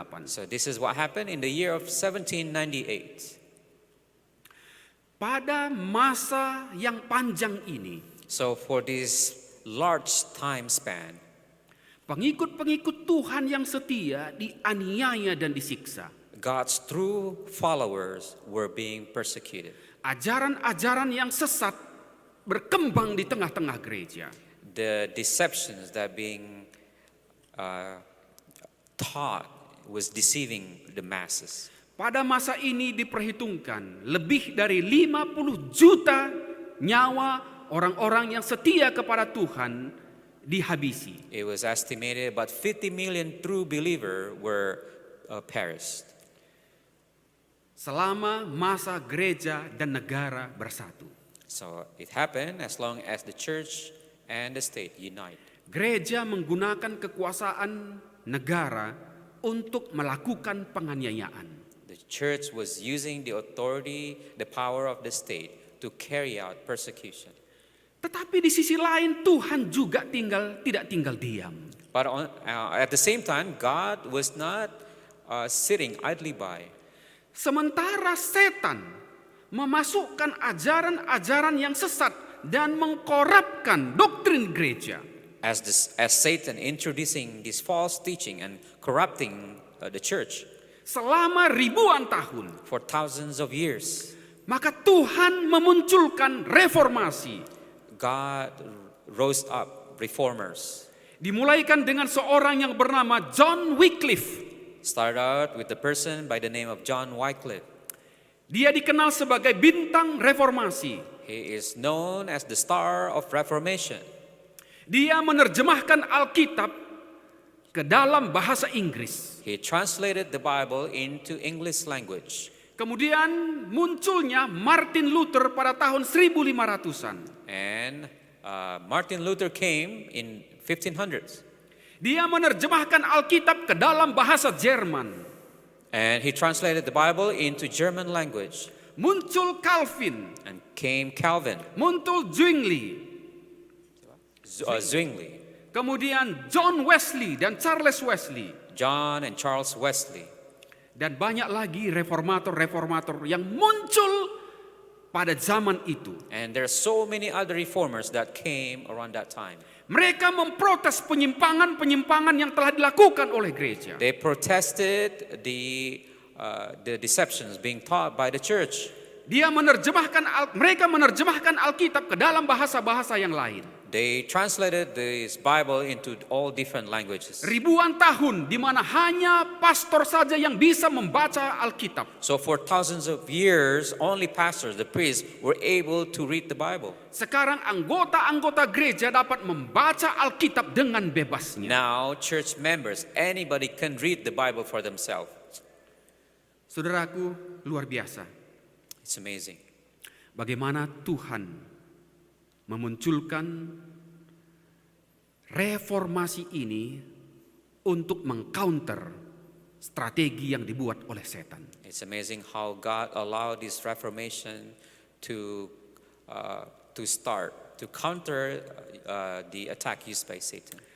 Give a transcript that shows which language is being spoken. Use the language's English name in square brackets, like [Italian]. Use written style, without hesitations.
[English] So this is what happened in the year of 1798. [Indonesian] Pada masa yang panjang ini, [English] So for this large time span, [Indonesian] pengikut-pengikut Tuhan yang setia dianiaya dan disiksa. [English] God's true followers were being persecuted. [Indonesian] Ajaran-ajaran yang sesat berkembang di tengah-tengah gereja. [English] The deceptions that being taught was deceiving the masses. [Indonesian] Pada masa ini diperhitungkan lebih dari 50 juta nyawa orang-orang yang setia kepada Tuhan dihabisi. [English] It was estimated about 50 million true believers were perished. [Indonesian] Selama masa gereja dan negara bersatu. [English] So it happened as long as the church and the state unite. [Indonesian] Gereja menggunakan kekuasaan negara untuk melakukan penganiayaan. [English] The church was using the authority, the power of the state to carry out persecution. [Indonesian] Tetapi di sisi lain Tuhan juga tidak tinggal diam. [English] But at the same time, God was not sitting idly by. [Indonesian] Sementara setan memasukkan ajaran-ajaran yang sesat dan mengkorapkan doktrin gereja. [English] As Satan introducing this false teaching and corrupting the church [Indonesian] Selama ribuan tahun, [English] for thousands of years, [Indonesian] maka Tuhan memunculkan reformasi. [English] God rose up reformers. [Indonesian] Dimulaikan dengan seorang yang bernama John Wycliffe. [English] Started out with the person by the name of John Wycliffe. [Indonesian] Dia dikenal sebagai bintang reformasi. [English] He is known as the star of Reformation. [Indonesian] Dia menerjemahkan Alkitab ke dalam bahasa Inggris. [English] He translated the Bible into English language. [Indonesian] Kemudian munculnya Martin Luther pada tahun 1500-an. [English] And Martin Luther came in 1500s. [Indonesian] Dia menerjemahkan Alkitab ke dalam bahasa Jerman. [English] And he translated the Bible into German language. [Indonesian] Muncul Calvin, [English] And came Calvin, [Indonesian] muncul Zwingli, [English] Zwingli, [Indonesian] kemudian John Wesley dan Charles Wesley. [English] John and Charles Wesley. [Indonesian] Dan banyak lagi reformator-reformator yang muncul pada zaman itu. [English] And there are so many other reformers that came around that time. [Indonesian] Mereka memprotes penyimpangan-penyimpangan yang telah dilakukan oleh gereja. [English] They protested the deceptions being taught by the church. [Indonesian] Mereka menerjemahkan Alkitab ke dalam bahasa-bahasa yang lain. [English] They translated this Bible into all different languages. [Indonesian] Ribuan tahun di mana hanya pastor saja yang bisa membaca Alkitab. [English] So for thousands of years, only pastors, the priests, were able to read the Bible. [Indonesian] Sekarang anggota-anggota gereja dapat membaca Alkitab dengan bebasnya. [English] Now, church members, anybody can read the Bible for themselves. [Indonesian] Saudaraku, luar biasa. [English] It's amazing. [Indonesian] Bagaimana Tuhan memunculkan reformasi ini untuk mengcounter strategi yang dibuat oleh setan. [English] It's amazing how God allowed this reformation to start, to counter the attack used by Satan.